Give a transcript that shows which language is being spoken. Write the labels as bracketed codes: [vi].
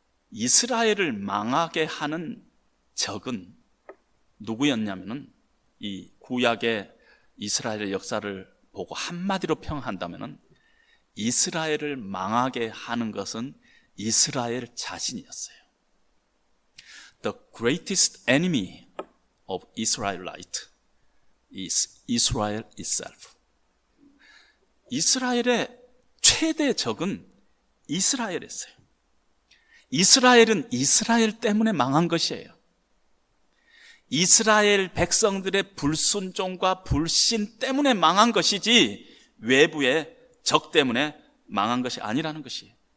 [ko] 이스라엘을 망하게 하는 적은 누구였냐면은 이 구약의 이스라엘의 역사를 보고 한마디로 평한다면은 이스라엘을 망하게 하는 것은 이스라엘 자신이었어요. [en] The greatest enemy of Israelite is Israel itself. [ko] 이스라엘의 최대 적은 이스라엘이었어요. 이스라엘은 이스라엘 때문에 망한 것이에요. 이스라엘 백성들의 불순종과 불신 때문에 망한 것이지 외부의 적 때문에 망한 것이 아니라는 것이에요.